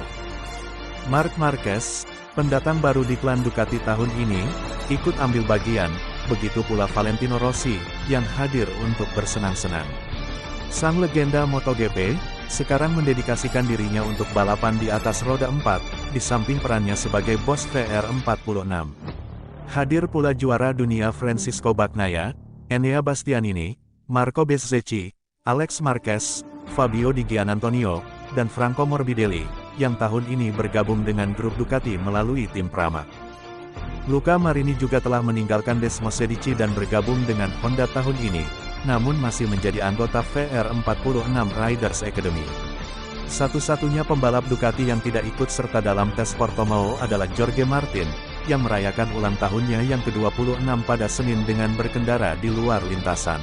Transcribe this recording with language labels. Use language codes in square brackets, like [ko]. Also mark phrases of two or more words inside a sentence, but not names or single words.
[id] Marc Marquez, pendatang baru di klan Ducati tahun ini, ikut ambil bagian, begitu pula Valentino Rossi, yang hadir untuk bersenang-senang. Sang legenda MotoGP, sekarang mendedikasikan dirinya untuk balapan di atas roda 4, di samping perannya sebagai bos VR46. Hadir pula juara dunia Francisco Bagnaia, Enea Bastianini, Marco Bezzecchi, Alex Marquez, Fabio Di Giannantonio, dan Franco Morbidelli, yang tahun ini bergabung dengan grup Ducati melalui tim Pramac. Luca Marini juga telah meninggalkan Desmosedici dan bergabung dengan Honda tahun ini, namun masih menjadi anggota VR46 Riders Academy. Satu-satunya pembalap Ducati yang tidak ikut serta dalam tes Portimao adalah Jorge Martin, yang merayakan ulang tahunnya yang ke-26 pada Senin dengan berkendara di luar lintasan.